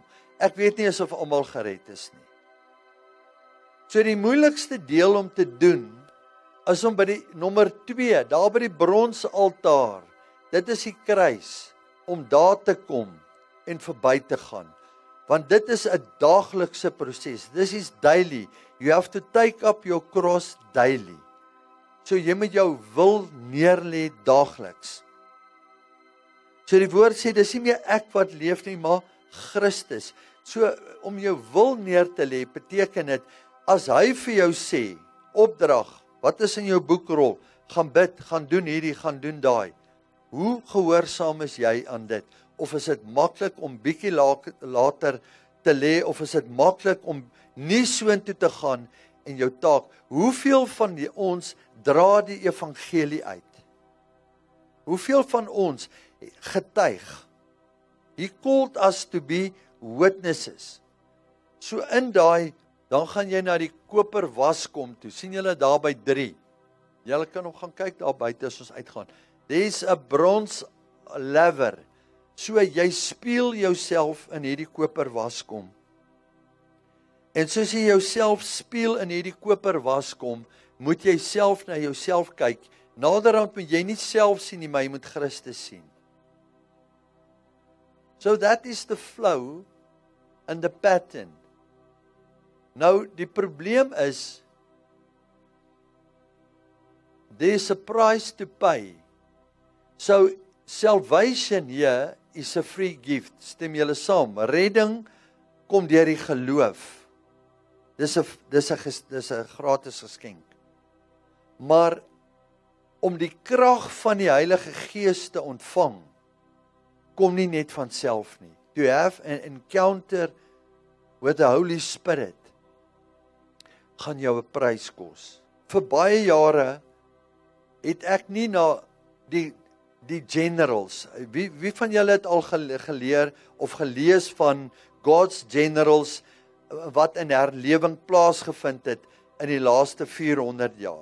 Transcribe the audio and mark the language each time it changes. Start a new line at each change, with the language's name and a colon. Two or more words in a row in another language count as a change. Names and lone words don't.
Afrikaans: Ek weet nie asof almal gered is nie. So die moeilikste deel om te doen, is om by die nommer 2, daar by die bronsaltaar, dit is die kruis, om daar te kom en verby te gaan. Want dit is 'n daaglikse proses.
English: This is daily. You have to take up your cross daily.
Afrikaans: So jy moet jou wil neerlê daagliks. So die woord sê, dis nie meer ek wat leef nie, maar Christus. So om jou wil neer te lê, beteken dit, as hy vir jou sê, opdrag, wat is in jou boekrol, gaan bid, gaan doen hierdie, gaan doen daai. Hoe gehoorsaam is jy aan dit? Of is dit maklik om bietjie later te lê, of is dit maklik om nie soontoe te gaan en jou taak? Hoeveel van ons dra die evangelie uit? Hoeveel van ons getuig?
English: He called us to be witnesses.
Afrikaans: So in daai, dan gaan jy na die koper waskom toe. Sien julle daar by 3? Julle kan nog gaan kyk daar buite as ons uitgaan.
English: There's a bronze laver.
Afrikaans: So jy speel jouself in hierdie koper waskom. En soos jy jouself speel in hierdie koper waskom, moet jy self na jouself kyk. Naderhand moet jy nie self sien nie, maar jy moet Christus sien.
English: So that is the flow and the pattern.
Afrikaans: Nou, die probleem is,
English: there's a price to pay. So, salvation here is a free gift.
Afrikaans: Stem julle saam? Redding kom deur die geloof. Dis 'n gratis geskenk. Maar om die krag van die Heilige Gees te ontvang, kom nie net van self nie.
English: To have an encounter with the Holy Spirit
Afrikaans: gaan jou 'n prys kos. Vir baie jare het ek nie na die generals, wie van julle het al geleer of gelees van God's generals wat in herlewing plaasgevind het in die laaste 400 jaar?